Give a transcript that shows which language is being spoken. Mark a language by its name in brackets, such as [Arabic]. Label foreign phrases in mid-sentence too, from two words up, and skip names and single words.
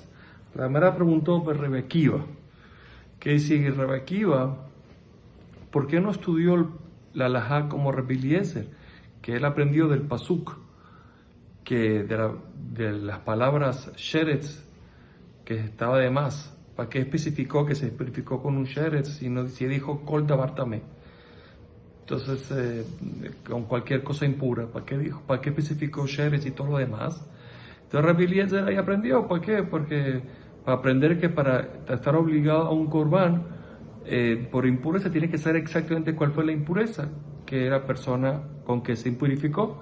[Spanish] La Gemara preguntó por Rebbe Akiva, que dice Rebbe Akiva, ¿por qué no estudió la halajá como Rebbe Eliezer? Que él aprendió del pasuk, que de las palabras sheretz, que estaba de más. ¿Para qué especificó que se especificó con un sheretz si dijo [Hebrew] כל דבר טמא? [Spanish] Entonces, con cualquier cosa impura, ¿para qué dijo? ¿Para qué especificó sheretz y todo lo demás? Entonces Rabbi Eliezer ahí aprendió. ¿Por qué? Porque para aprender que para estar obligado a un corbán por impureza tiene que saber exactamente cuál fue la impureza que la persona con que se impurificó.